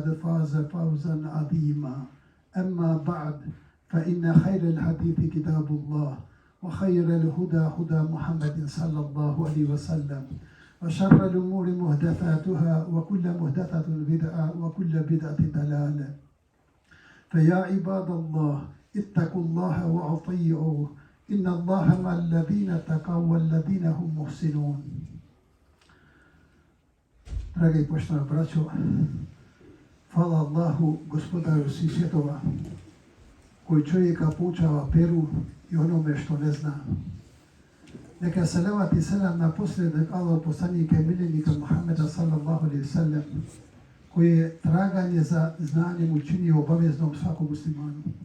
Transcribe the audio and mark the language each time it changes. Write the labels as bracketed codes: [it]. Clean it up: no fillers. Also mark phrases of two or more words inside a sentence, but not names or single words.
[ar] فاز فوزا عظيما أما بعد فإن خير الحديث كتاب الله وخير الهدى هدى محمد صلى الله عليه وسلم وشر الأمور محدثاتها وكل محدثة بدعة وكل بدعة ضلالة فيا عباد الله اتقوا الله وأطيعوه إن الله مع الذين اتقوا والذين هم محسنون. [bs] Drage i poštovana braćo, hvala Allahu, gospodaru svih svjetova, koji čovjeka poučava peru i onome što ne zna. Neka salavat i selam na posljednog Allahov poslanika i miljenika Muhammeda [ar] صلى الله عليه سلم, [bs] koji je traganje za znanjem učinio obaveznom svakom muslimanu.